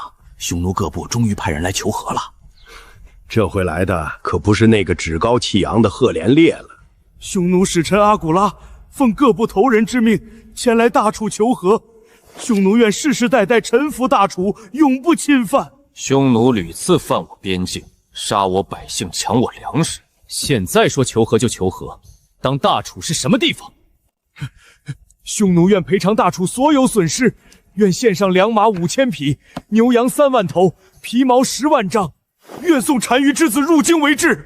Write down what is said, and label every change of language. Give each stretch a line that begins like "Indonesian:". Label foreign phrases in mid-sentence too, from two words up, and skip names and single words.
Chinese: 匈奴各部終於派人來求和了。這回來的可不是那個趾高氣揚的赫連烈了。匈奴使臣阿骨拉奉各部頭人之命前來大楚求和，匈奴願世世代代臣服大楚，永不侵犯。匈奴屢次犯我邊境，殺我百姓，搶我糧食。現在說求和就求和，當大楚是什麼地方？匈奴願賠償大楚所有損失，願獻上良馬5000匹，牛羊3萬頭，皮毛10萬張，願送單於之子入京為質。